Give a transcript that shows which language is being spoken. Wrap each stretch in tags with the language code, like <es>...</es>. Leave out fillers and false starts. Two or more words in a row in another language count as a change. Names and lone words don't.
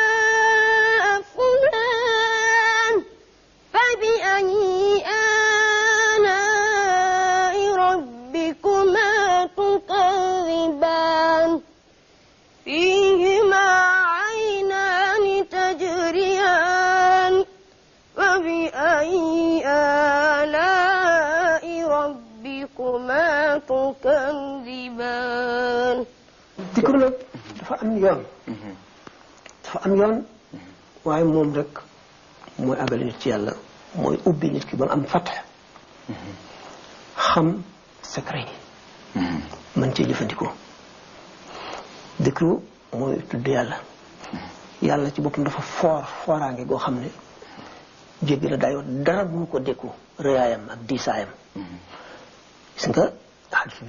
<ar>أَفْنَانٍ فَبِأَيِّ آلَاءِ رَبِّكُمَا تكذبان فيهما عينان تجريان فبأي آلاء ربكما تكذبان</ar> <wo>dikru nag dafa am yoon waaye moom rek mooy àggale nit ci yàlla mooy ubbi nit ki ba am fatax xam secret yi mën cee jëfandikoo dikru mooy tudd yàlla ci boppam dafa fooraange goo xam ne jéggi la dayoo dara mënu ko dékku rëyaayam ak diisaayam gis nga xadis bi</wo>